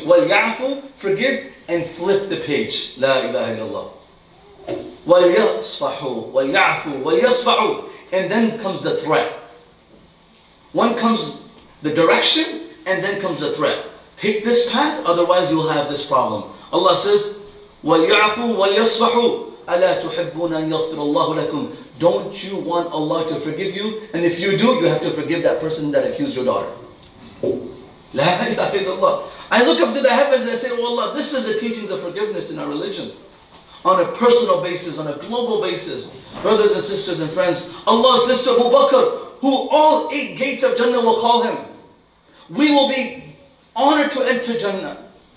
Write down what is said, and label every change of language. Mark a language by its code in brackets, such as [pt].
[ar] وَلْيَعْفُوا, [en] forgive and flip the page. [ar] La ilaha illallah. وَلْيَصْفَحُوا, وَلْيَعْفُوا, وَلْيَصْفَحُوا. [en] And then comes the threat. One comes the direction and then comes the threat. Take this path, otherwise you'll have this problem. Allah says, [ar] وَلْيَعْفُوا وَلْيَصْفَحُوا أَلَا تُحِبُّونَ أَن يَغْفِرَ اللَّهُ لَكُمْ. [en] Don't you want Allah to forgive you? And if you do, you have to forgive that person that accused your daughter. [ar] La ilaha illallah. [en] I look up to the heavens and I say, oh Allah, this is the teachings of forgiveness in our religion. On a personal basis, on a global basis. Brothers and sisters and friends, Allah says to Abu Bakr, who all 8 gates of Jannah will call him, we will be honored to enter Jannah.